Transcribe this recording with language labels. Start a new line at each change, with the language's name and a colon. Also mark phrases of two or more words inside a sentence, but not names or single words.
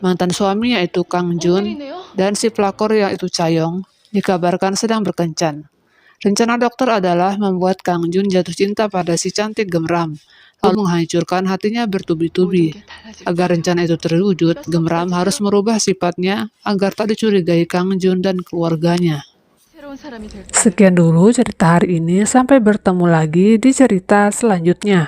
Indonesian: mantan suami yaitu Kang Jun dan si pelakor yaitu Chayong dikabarkan sedang berkencan. Rencana dokter adalah membuat Kang Jun jatuh cinta pada si cantik Gemram, lalu menghancurkan hatinya bertubi-tubi. Agar rencana itu terwujud, Gemram harus merubah sifatnya agar tak dicurigai Kang Jun dan keluarganya.
Korean: 새로운 사람이 될
Indonesian: Sekian dulu cerita hari ini, sampai bertemu lagi di cerita selanjutnya.